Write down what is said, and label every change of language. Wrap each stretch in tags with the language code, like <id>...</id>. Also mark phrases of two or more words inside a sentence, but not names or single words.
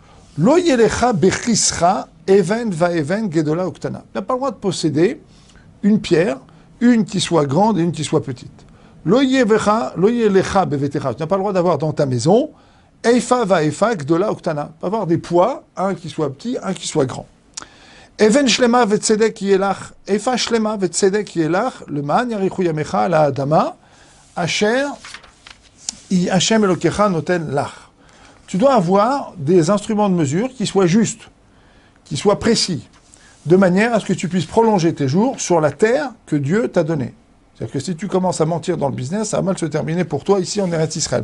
<he>לא יהיה לך בכיסך אבן ואבן גדולה וקטנה.</he> <fr>Tu n'as pas le droit de posséder une pierre, une qui soit grande et une qui soit petite.</fr> <he>לא יהיה לך בביתך.</he> <fr>Tu n'as pas le droit d'avoir dans ta maison</fr> <he>איפה ואיפה, גדולה וקטנה.</he> <fr>Pas avoir des poids, un qui soit petit, un qui soit grand.</fr> <he>אבן שלמה וצדק יהיה לך, איפה שלמה וצדק יהיה לך, למען יאריכו ימיך על האדמה, אשר, ה' אלוקיך נותן לך.</he> <fr>Tu dois avoir des instruments de mesure qui soient justes, qui soient précis, de manière à ce que tu puisses prolonger tes jours sur la terre que Dieu t'a donnée. C'est-à-dire que si tu commences à mentir dans le business, ça va mal se terminer pour toi ici en Eretz Israël.</fr>